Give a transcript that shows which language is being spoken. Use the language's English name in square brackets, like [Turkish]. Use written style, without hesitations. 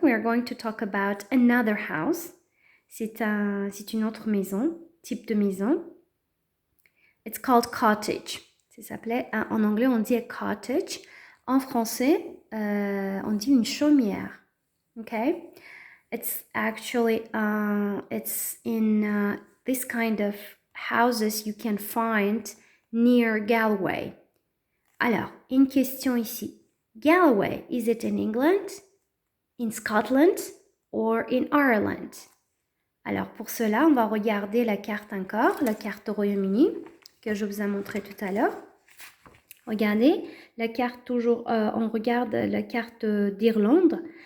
[English] We are going to talk about another house. [French] C'est une autre maison, type de maison. [English] It's called cottage. [French] Ça s'appelait, en anglais, on dit a cottage. En français, on dit une chaumière. [English] Okay? It's actually, it's in this kind of houses you can find near Galway. [French] Alors, une question ici. [English] Galway, is it in England, in Scotland, or in Ireland? [French] Alors, pour cela, on va regarder la carte encore, la carte du Royaume-Uni, que je vous ai montré tout à l'heure. Regardez, la carte toujours, on regarde la carte d'Irlande.